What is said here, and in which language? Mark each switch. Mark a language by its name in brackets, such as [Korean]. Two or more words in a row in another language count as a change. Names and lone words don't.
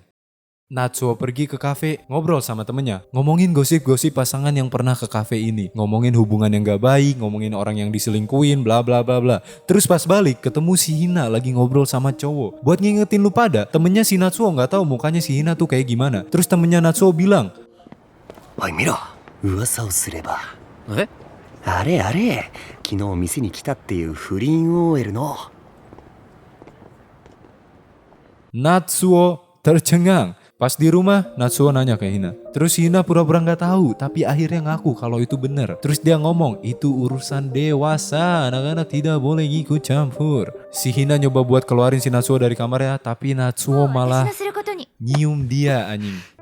[Indonesian] Natsuo pergi ke kafe, ngobrol sama temennya. Ngomongin gosip-gosip pasangan yang pernah ke kafe ini. Ngomongin hubungan yang gak baik, ngomongin orang yang diselingkuin, bla bla bla bla. Terus pas balik, ketemu si Hina lagi ngobrol sama cowok. Buat ngingetin lu pada, temennya si Natsuo gak tahu mukanya si Hina tuh kayak gimana. Terus temennya Natsuo bilang, [Japanese] おい見ろ、噂をすれば。え？あれあれ、昨日店に来たっていう不倫 OL の。 [Indonesian] Natsuo tercengang. Pas di rumah, Natsuo nanya ke Hina. Terus Hina pura-pura gak tahu, tapi akhirnya ngaku kalau itu benar. Terus dia ngomong, itu urusan dewasa, anak-anak tidak boleh ikut campur. Si Hina nyoba buat keluarin si Natsuo dari kamarnya, tapi Natsuo malah nyium dia anjing.